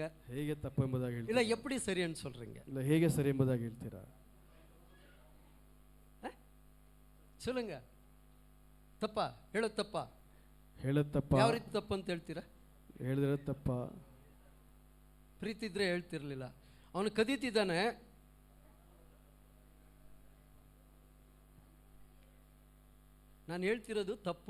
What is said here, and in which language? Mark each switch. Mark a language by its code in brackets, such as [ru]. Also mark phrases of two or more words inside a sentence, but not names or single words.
[kn] ಹೇಗೆ ತಪ್ಪು ಎಂಬುದಾಗಿ ಹೇಳ್ತೀರಾ? [ta] இல்ல எப்படி சரின்னு சொல்றீங்க? [kn] ಇಲ್ಲ ಹೇಗೆ ಸರಿ ಎಂಬುದಾಗಿ ಹೇಳ್ತೀರಾ? [ta] சொல்லுங்க. [kn] ತಪ್ಪಾ? ಹೇಳೋದು ತಪ್ಪಾ? ಹೇಳೋದು ತಪ್ಪ? ಯಾವ ರೀತಿ ತಪ್ಪು ಅಂತ ಹೇಳ್ತೀರಾ? ಹೇಳಿದ್ರೆ ತಪ್ಪ. ಪ್ರೀತಿ ಇದ್ರೆ ಹೇಳ್ತಿರ್ಲಿಲ್ಲ. ಅವನು ಕದೀತಿದ್ದಾನೆ, ನಾನು ಹೇಳ್ತಿರೋದು ತಪ್ಪು.